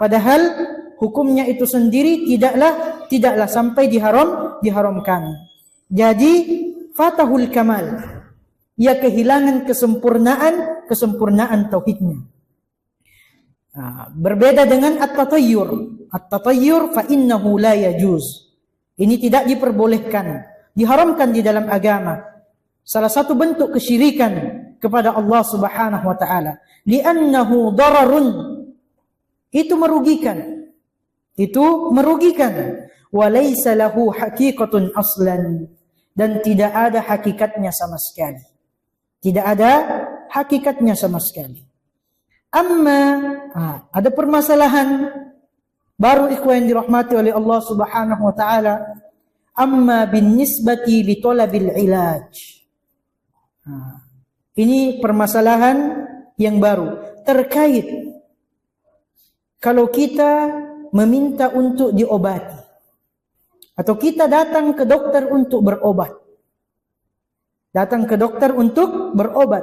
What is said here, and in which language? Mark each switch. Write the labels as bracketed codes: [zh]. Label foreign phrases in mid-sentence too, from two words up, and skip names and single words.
[id] Padahal hukumnya itu sendiri tidaklah sampai diharamkan. Jadi [ar] فاته الكمال, [id] ia kehilangan kesempurnaan tauhidnya. Nah, berbeda dengan at-tatayyur. [ar] التطير فإنه لا يجوز. [id] Ini tidak diperbolehkan, diharamkan di dalam agama. Salah satu bentuk kesyirikan kepada Allah [ar] سبحانه وتعالى. لأنه ضرر. [id] Itu merugikan. [ar] وليس له حقيقة أصلا, [id] dan tidak ada hakikatnya sama sekali. Tidak ada hakikatnya sama sekali. Amma ada permasalahan baru ikhwan yang dirahmati oleh Allah [ar] سبحانه وتعالى. أما بالنسبة لطلب العلاج. [id] Ini permasalahan yang baru terkait kalau kita meminta untuk diobati atau kita datang ke dokter untuk berobat. Datang ke dokter untuk berobat.